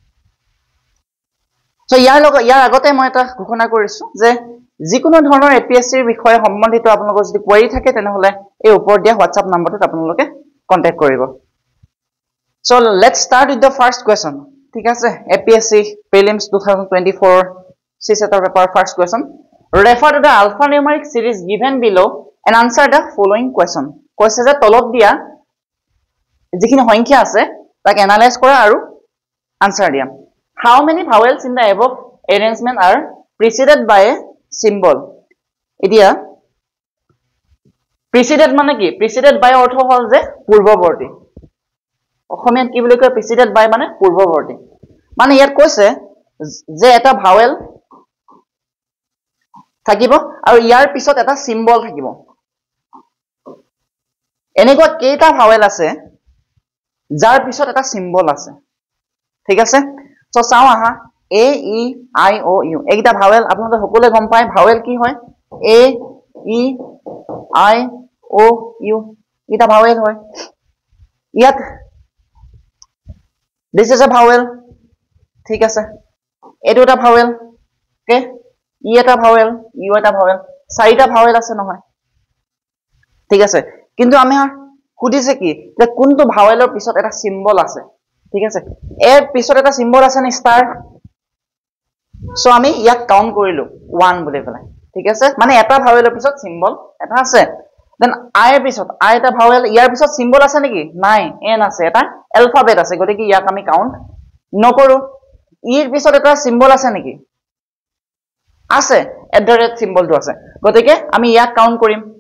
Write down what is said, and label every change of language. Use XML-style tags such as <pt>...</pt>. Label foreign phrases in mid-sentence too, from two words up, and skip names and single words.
<as>সো ইয়াৰ আগতে মই এটা ঘোষণা কৰিছো যে যিকোনো ধৰণৰ APSC ৰ বিষয়ে সম্বন্ধিত আপোনালোকৰ যদি কোৱেৰি থাকে তেনেহলে এই ওপৰত দিয়া WhatsApp নম্বৰটোত আপোনালোকে কন্টাক্ট</as> <en>কৰিব so let's start with the first question</en> <as>ঠিক আছে</as> <en>APSC prelims 2024 CSET paper first question refer to the alphanumeric series given below and answer the following question</en> <as>কৈছে যে তলত দিয়া যিখিনি সংখ্যা আছে তাক এনালাইজ কৰা আৰু আনসাৰ দিয়া</as> <en>how many vowels in the above arrangement are preceded by a symbol</en> <as>এতিয়া preceded মানে কি</as> <en>preceded by</en> <as>অৰ্থ হল যে পূৰ্বৱৰ্তী অসমীয়াত কি বুলি কয়</as> <en>preceded by</en> <as>মানে পূৰ্বৱৰ্তী মানে ইয়াত কৈছে যে এটা ভাৱেল থাকিব আৰু ইয়াৰ পিছত এটা সিম্বল থাকিব এনেকুৱা কেইটা ভাৱেল আছে যাৰ পিছত এটা সিম্বল আছে ঠিক আছে সো চাও আহা A E I O U এইটা ভাৱেল আপোনালোকে সকলোৱে গম পায় ভাৱেল কি হয় A E I O U এটা ভাৱেল হয় ইয়াত</as> <en>this is a vowel</en> <as>ঠিক আছে এটো এটা ভাৱেল ওকে ই এটা ভাৱেল ইউ এটা ভাৱেল চাৰিটা ভাৱেল আছে নহয় ঠিক আছে কিন্তু আমি খুদিছে কি যে কোনটো ভাৱেলৰ পিছত এটা সিম্বল আছে ঠিক আছে এৰ পিছত এটা সিম্বল আছে নে ষ্টাৰ সো আমি ইয়াক কাউন্ট কৰিলো 1 বুলি পেলাই ঠিক আছে মানে এটা ভাৱেলৰ পিছত সিম্বল এটা আছে দেন আই এৰ পিছত আই এটা ভাৱেল ইয়াৰ পিছত সিম্বল আছে নেকি নাই এন আছে এটা এলফাবেট আছে গতিকে ইয়াক আমি কাউন্ট নকৰো ইৰ পিছত এটা সিম্বল আছে নেকি আছে @ সিম্বলটো আছে গতিকে আমি ইয়াক কাউন্ট কৰিম</as>